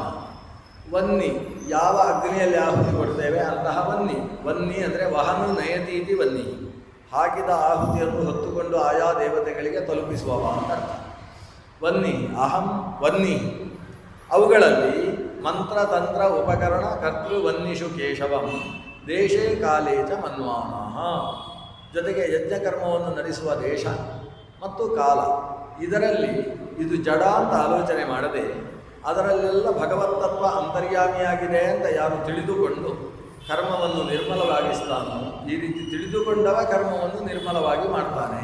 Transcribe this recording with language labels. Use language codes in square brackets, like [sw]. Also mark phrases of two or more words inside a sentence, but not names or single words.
[kn] ವನ್ನಿ, ಯಾವ ಅಗ್ನಿಯಲ್ಲಿ ಆಹುತಿ ಕೊಡ್ತೇವೆ ಅಂತಹ ವನ್ನಿ. ವನ್ನಿ ಅಂದರೆ [sa] ವಹನು ನಯತೀತಿ [kn] ವನ್ನಿ, ಹಾಕಿದ ಆಹುತಿಯನ್ನು ಹೊತ್ತುಕೊಂಡು ಆಯಾ ದೇವತೆಗಳಿಗೆ ತಲುಪಿಸುವವ ಅಂತ ಅರ್ಥ. ವನ್ನಿ, ಅಹಂ ವನ್ನಿ. ಅವುಗಳಲ್ಲಿ ಮಂತ್ರ, ತಂತ್ರ, ಉಪಕರಣ, ಕರ್ತೃ [sa] ವನ್ನಿಷು ಕೇಶವಂ ದೇಶೇ ಕಾಲೇ ಚ ಮನ್ವಾನಃ. [kn] ಜೊತೆಗೆ ಯಜ್ಞಕರ್ಮವನ್ನು ನಡೆಸುವ ದೇಶ ಮತ್ತು ಕಾಲ, ಇದರಲ್ಲಿ ಇದು ಜಡ ಅಂತ ಆಲೋಚನೆ ಮಾಡದೆ ಅದರಲ್ಲೆಲ್ಲ ಭಗವತ್ತತ್ವ ಅಂತರ್ಯಾಮಿಯಾಗಿದೆ ಅಂತ ಯಾರು ತಿಳಿದುಕೊಂಡು ಕರ್ಮವನ್ನು ನಿರ್ಮಲವಾಗಿಸ್ತಾನೋ, ಈ ರೀತಿ ತಿಳಿದುಕೊಂಡವ ಕರ್ಮವನ್ನು ನಿರ್ಮಲವಾಗಿ ಮಾಡ್ತಾನೆ.